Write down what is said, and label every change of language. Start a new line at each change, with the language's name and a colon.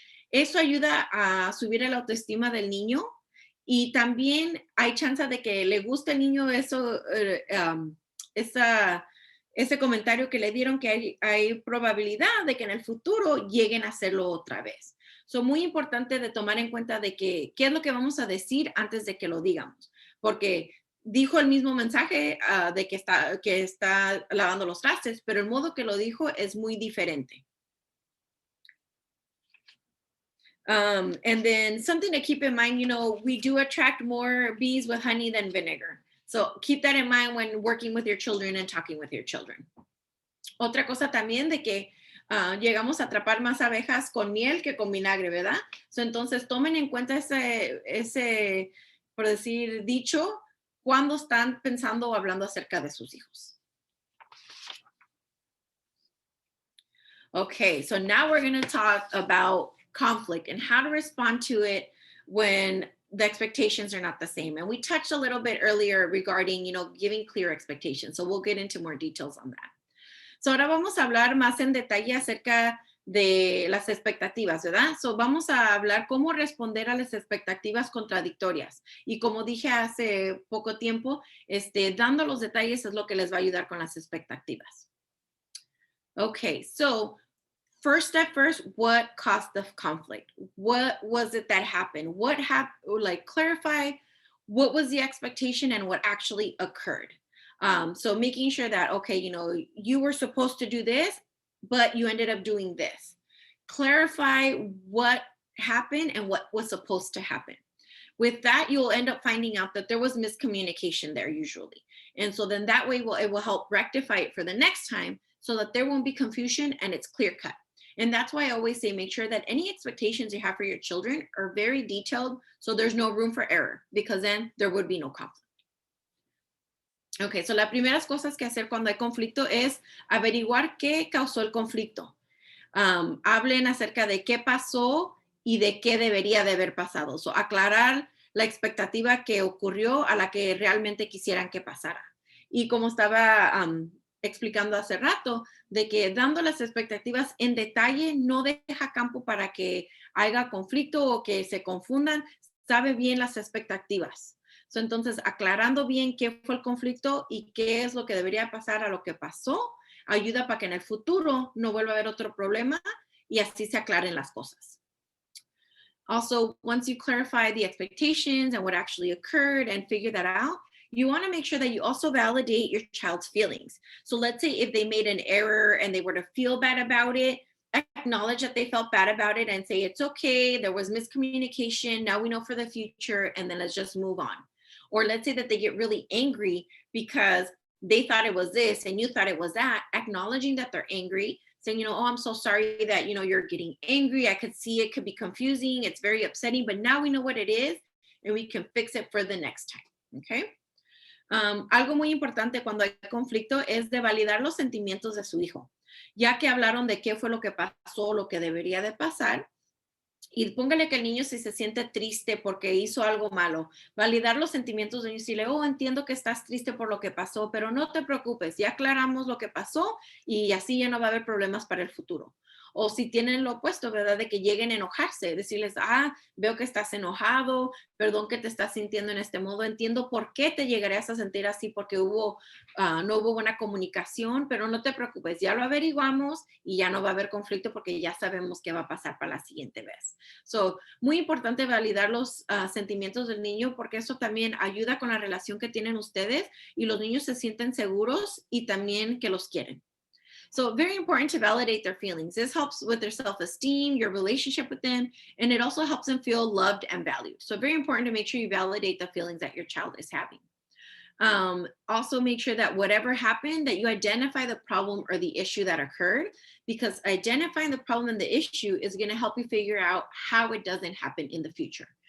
Spanish: Eso ayuda a subir el autoestima del niño y también hay chance de que le guste al niño eso, ese comentario que le dieron, que hay probabilidad de que en el futuro lleguen a hacerlo otra vez. Muy importante de tomar en cuenta de qué es lo que vamos a decir antes de que lo digamos, porque dijo el mismo mensaje de que está lavando los trastes, pero el modo que lo dijo es muy diferente.
English: And then something to keep in mind, we do attract more bees with honey than vinegar. So keep that in mind when working with your children and talking with your children.
Spanish: Otra cosa también de que llegamos a atrapar más abejas con miel que con vinagre, ¿verdad? Entonces tomen en cuenta ese, por decir, dicho, cuando están pensando o hablando acerca de sus hijos.
English: Okay, so now we're going to talk about conflict and how to respond to it when the expectations are not the same. And we touched a little bit earlier regarding, giving clear expectations. So we'll get into more details on that.
Spanish: So ahora vamos a hablar más en detalle acerca de las expectativas, ¿verdad? So vamos a hablar cómo responder a las expectativas contradictorias. Y como dije hace poco tiempo, dando los detalles es lo que les va a ayudar con las expectativas.
English: Okay, so first step first, what caused the conflict? What was it that happened? What happened? Like clarify what was the expectation and what actually occurred. So making sure that, okay, you were supposed to do this, but you ended up doing this. Clarify what happened and what was supposed to happen. With that, you'll end up finding out that there was miscommunication there usually. And so then that way it will help rectify it for the next time so that there won't be confusion and it's clear cut. And that's why I always say make sure that any expectations you have for your children are very detailed so there's no room for error, because then there would be no conflict.
Spanish: Okay, so las primeras cosas que hacer cuando hay conflicto es averiguar qué causó el conflicto. Hablen acerca de qué pasó y de qué debería de haber pasado. So, aclarar la expectativa que ocurrió a la que realmente quisieran que pasara. Y como estaba explicando hace rato, de que dando las expectativas en detalle no deja campo para que haya conflicto o que se confundan, sabe bien las expectativas. So, entonces, aclarando bien qué fue el conflicto y qué es lo que debería pasar a lo que pasó, ayuda para que en el futuro no vuelva a haber otro problema y así se aclaren las cosas.
English: Also, once you clarify the expectations and what actually occurred and figure that out, you want to make sure that you also validate your child's feelings. So let's say if they made an error and they were to feel bad about it, acknowledge that they felt bad about it and say, it's okay, there was miscommunication, now we know for the future, and then let's just move on. Or let's say that they get really angry because they thought it was this and you thought it was that, acknowledging that they're angry, saying, oh, I'm so sorry that, you're getting angry. I could see it could be confusing. It's very upsetting, but now we know what it is and we can fix it for the next time. Okay.
Spanish: Algo muy importante cuando hay conflicto es de validar los sentimientos de su hijo. Ya que hablaron de qué fue lo que pasó, lo que debería de pasar, y póngale que el niño si se siente triste porque hizo algo malo, validar los sentimientos del niño y decirle, entiendo que estás triste por lo que pasó, pero no te preocupes, ya aclaramos lo que pasó y así ya no va a haber problemas para el futuro. O si tienen lo opuesto, ¿verdad? De que lleguen a enojarse, decirles, veo que estás enojado, perdón que te estás sintiendo en este modo, entiendo por qué te llegarías a sentir así, porque no hubo buena comunicación, pero no te preocupes, ya lo averiguamos y ya no va a haber conflicto porque ya sabemos qué va a pasar para la siguiente vez. So, muy importante validar los sentimientos del niño porque eso también ayuda con la relación que tienen ustedes y los niños se sienten seguros y también que los quieren.
English: So very important to validate their feelings. This helps with their self-esteem, your relationship with them, and it also helps them feel loved and valued. So very important to make sure you validate the feelings that your child is having. Also make sure that whatever happened, that you identify the problem or the issue that occurred, because identifying the problem and the issue is going to help you figure out how it doesn't happen in the future.